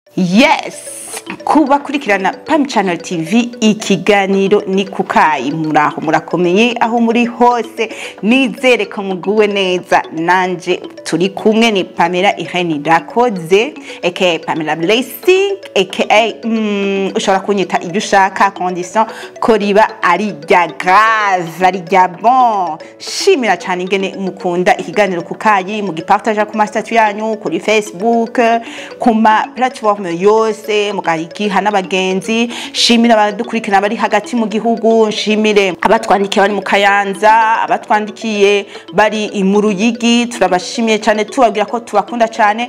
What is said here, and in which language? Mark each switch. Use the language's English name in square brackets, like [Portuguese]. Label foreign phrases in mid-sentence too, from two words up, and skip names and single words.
[Rundi] Yes! Kuba kurikirana Pam Channel TV ikiganiro ni kukayi muraho murakomeye aho muri hose nizere ko muguwe neza nanje turi kumwe ni Pamela Irene Rakoze aka Pamela Blessing aka ushobora kunyita ibyo ushaka condition ko riba ari rya grave ari rya bon shimira cyane ingene mukunda ikiganiro kukayi mugipartage ku ma statut yanyu kuri Facebook ku ma platform yose mukayikiha n'abagenzi shimira abadukurikirana bari hagati mu gihugu shimire abatwandikiye bari mu Kayanza abatwandikiye bari mu Ruyigi turabashimiye cyane tubabwira ko tubakunda cyane